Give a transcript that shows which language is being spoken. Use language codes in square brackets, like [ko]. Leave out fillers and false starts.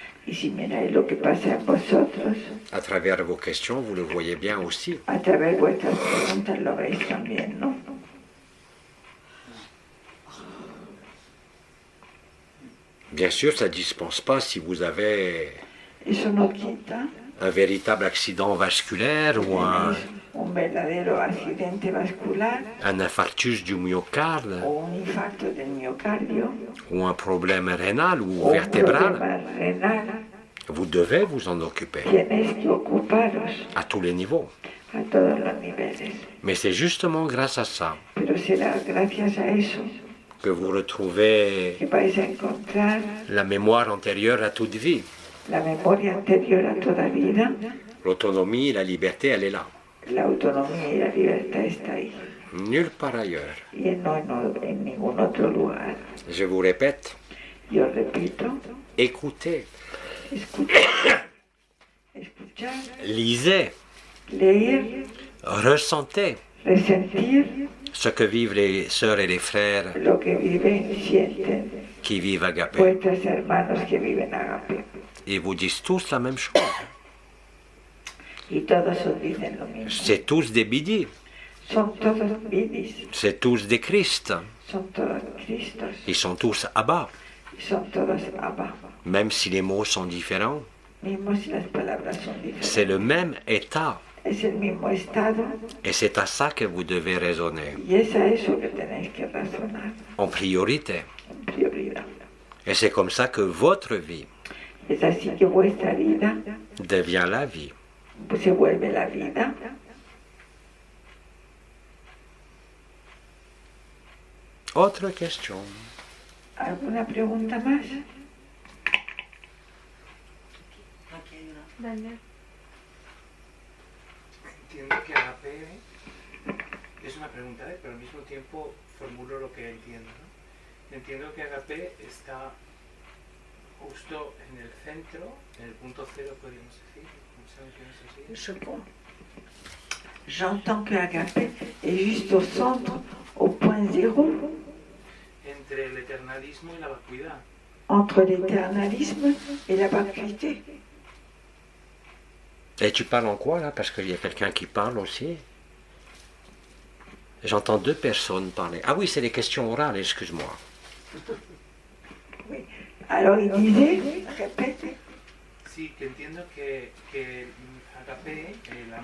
[es] Y si miráis lo que pasa en vosotros, [fr] à travers vos questions, vous le voyez bien aussi. [es] a través de vuestras preguntas lo veis también, ¿no? [fr] Bien sûr, ça ne dispense pas si vous avez [es] Eso no quita [fr] un véritable accident vasculaire ou [es] tenéis un verdadero accidente vascular [fr] un infarctus du myocarde [es] o un infarto del miocardio [fr] ou un problème rénal ou [es] o un [fr] vertébral. [es] problema renal. [fr] Vous devez vous en occuper [es] Tenéis que ocuparos [fr] à tous les niveaux. [es] a todos los niveles. [fr] Mais c'est justement grâce à ça [es] Pero será gracias a eso [fr] que vous retrouvez [es] que vais a encontrar [fr] la mémoire antérieure à toute vie. [es] la memoria anterior a toda vida, [fr] L'autonomie, la liberté, elle est là. [es] la autonomía y la libertad está ahí. [fr] Nulle part ailleurs. [es] Y no en ningún otro lugar. [fr] Je vous répète, [es] Yo repito, [fr] écoutez, [es] escuchar, escuchar, [fr] lisez, [es] leer, [fr] ressentez [es] resentir [fr] ce que vivent les sœurs et les frères [es] lo que viven y sienten [fr] qui vivent Agapé. [es] vuestros hermanos que viven agape. [fr] Ils vous disent tous la même chose. [es] Y todos os dicen lo mismo. [fr] C'est tous des bidis, [es] Son todos vidis, [fr] c'est tous des Christ. [es] son todos Cristos, [fr] Ils sont tous Abba, [es] y son todos Abba. [fr] même si les mots sont différents. [es] Mismo si las palabras son [fr] C'est [es] diferentes. [fr] le même état [es] Es el mismo estado [fr] et c'est à ça que vous devez raisonner [es] y es a eso que tenéis que razonar [fr] en priorité. [es] en prioridad. [fr] Et c'est comme ça que votre vie [es] Es así que vuestra vida [fr] devient la vie. [es] se vuelve la vida. [fr] Autre question. [es] ¿Alguna pregunta más? Daniel. Entiendo que agape es una pregunta, pero al mismo tiempo formulo lo que entiendo, ¿no? Entiendo que agape está justo en el centro, en el punto cero, podríamos decir. ¿Sabes qué es así? [fr] Je comprends. J'entends que Agapé est juste au centre, au point zéro, [es] Entre el eternalismo y la vacuidad. [fr] entre l'éternalisme et la vacuité. Et tu parles en quoi là? Parce qu'il y a quelqu'un qui parle aussi. J'entends deux personnes parler. Ah oui, c'est les questions orales, excuse-moi. Oui. Alors il disait, répète, [es] Sí, que entiendo que agape, el amor,